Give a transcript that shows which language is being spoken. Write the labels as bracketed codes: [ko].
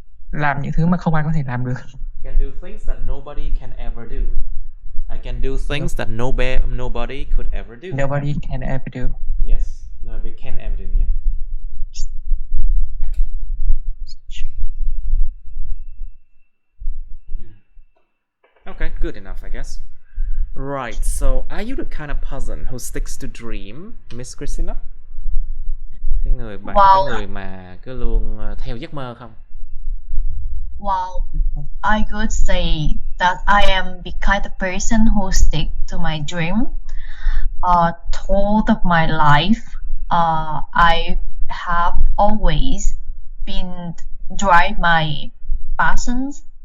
[vi] Làm những thứ mà không ai có thể làm được. [en] Can do things that nobody can ever do. I can do things that nobody could ever do. Nobody can ever do. Yes, nobody can ever do. Yeah. Okay, good enough, I guess. Right. So, are you the kind of person who sticks to dream, Miss Christina? [vi] Cái người mà cứ luôn theo giấc mơ không? [en] Well, I could say that I am the kind of person who stick to my dream. Throughout of my life, I have always been drive my passions.